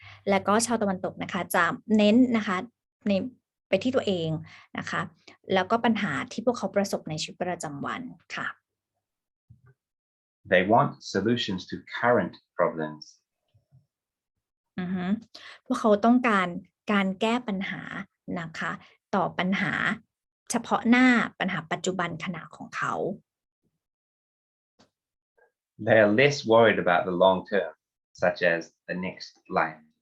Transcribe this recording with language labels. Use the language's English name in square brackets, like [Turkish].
[Thai] และก็ชาวตะวันตกนะคะจะเน้นนะคะไปที่ตัวเองนะคะแล้วก็ปัญหาที่พวกเขาประสบในชีวิตประจำวันค่ะ [English] They want solutions to current problems. [Thai] พวกเขาต้องการแก้ปัญหานะคะต่อปัญหาเฉพาะหน้าปัญหาปัจจุบันขณะของเขา [English] They are less worried about the long term, such as the next life.